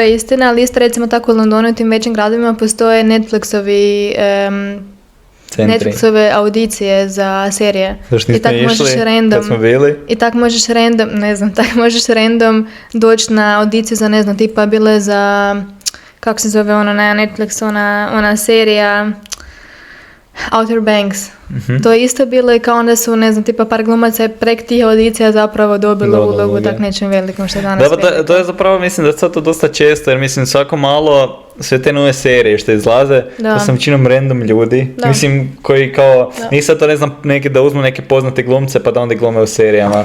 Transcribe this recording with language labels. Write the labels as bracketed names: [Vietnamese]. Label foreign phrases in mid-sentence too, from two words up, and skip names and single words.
[Croatian] To je istina, ali isto recimo tako u Londonu i tim većim gradovima postoje Netflixove audicije za serije. Zašto nismo išli kad smo bili? I tak možeš random doći na audiciju za, ne znam, tipa bile za... Kako se zove ono na Netflix, ona serija Outer Banks. Mm-hmm. To je isto bilo i kao onda su, ne znam, tipa par glumaca je prek tih audicija zapravo dobilo ulogu tak nečem velikom što je danas veliko. To je zapravo, mislim da je sad to dosta često, jer mislim svako malo sve te nove serije što izlaze, to sam većinom random ljudi. Da. Mislim, koji kao, nisam to ne znam, da uzmu neke poznate glumce pa da onda glume u serijama.